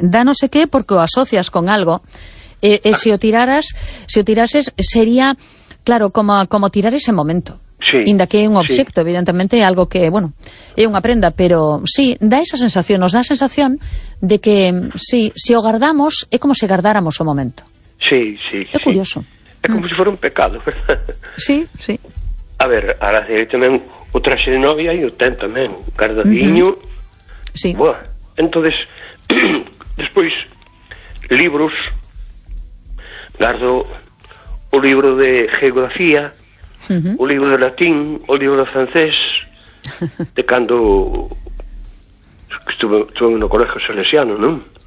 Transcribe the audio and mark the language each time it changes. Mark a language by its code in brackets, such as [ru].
[gl] Da [es] no sé qué [gl] porque o asocias con algo. Si o tirases, sería, claro, como tirar ese momento. Sí. Inda que é un obxecto, sí. Evidentemente, algo que, bueno, é unha prenda. Pero sí, da esa sensación, nos da a sensación de que, sí, si o guardamos, é como si guardáramos o momento. Sí, sí. É curioso. [es] É como si fuera un pecado. [gl] Sí, sí. A ver, ahora tamén o traxe de novia e o ten tamén, guardadiño. Uh-huh. Sí. [es] Bueno, entonces, después, libros, guardo un libro de geografía, un libro de latín, un libro de francés, de cuando estuve en un colegio salesiano, ¿no?